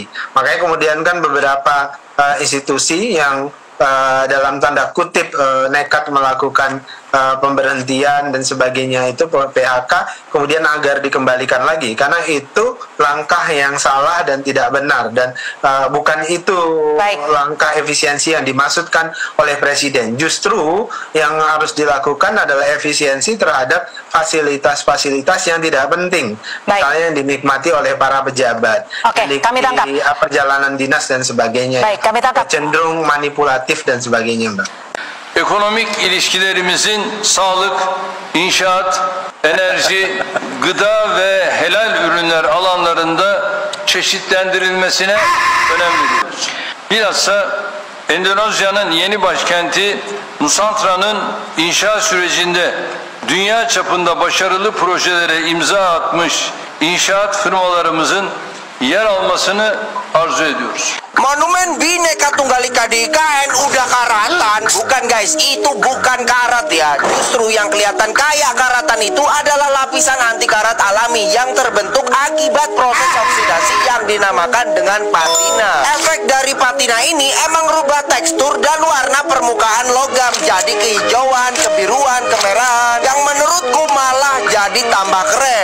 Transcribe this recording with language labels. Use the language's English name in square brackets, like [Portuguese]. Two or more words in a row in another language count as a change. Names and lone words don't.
[Indonesian] Makanya kemudian kan beberapa institusi yang dalam tanda kutip nekat melakukan pemberhentian dan sebagainya itu PHK kemudian agar dikembalikan lagi, karena itu langkah yang salah dan tidak benar, dan bukan itu langkah efisiensi yang dimaksudkan oleh Presiden. Justru yang harus dilakukan adalah efisiensi terhadap fasilitas-fasilitas yang tidak penting, misalnya yang dinikmati oleh para pejabat, kami tangkap perjalanan dinas dan sebagainya. Kami tangkap. Cenderung manipulatif dan sebagainya, Mbak. [Turkish] Ekonomik ilişkilerimizin sağlık, inşaat, enerji, gıda ve helal ürünler alanlarında çeşitlendirilmesine önem veriyoruz. Bilhassa Endonezya'nın yeni başkenti Nusantra'nın inşaat sürecinde dünya çapında başarılı projelere imza atmış inşaat firmalarımızın yer almasını arzu ediyoruz. [Indonesian] Monumen Bhinneka Tunggal Ika di IKN udah karatan, bukan guys, itu bukan karat ya. Justru yang kelihatan kayak karatan itu adalah lapisan anti karat alami yang terbentuk akibat proses oksidasi yang dinamakan dengan patina. Efek dari patina ini emang rubah tekstur dan warna permukaan logam jadi kehijauan, kebiruan, kemerahan, yang menurutku malah jadi tambah keren.